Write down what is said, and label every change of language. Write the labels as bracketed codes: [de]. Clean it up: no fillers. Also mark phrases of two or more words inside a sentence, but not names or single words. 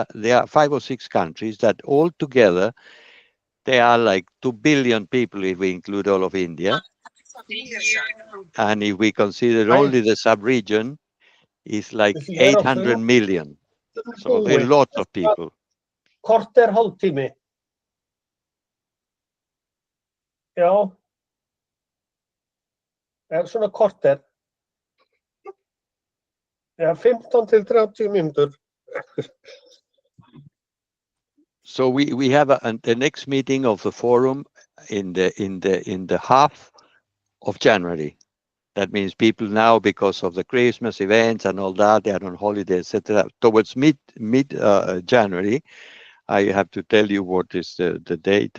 [en] There are 5 or 6 countries that all together, they are like 2 billion people if we include all of India. And if we consider only the sub-region, it's like 800 million. So a lot of people. [is] Korter hálftími. Já. Svona korter. Já, 15 til 30 mínútur. [en] So we have the next meeting of the forum in the half of January. That means people now, because of the Christmas events and all that, they are on holiday, etc. Towards mid January, I have to tell you what is the date.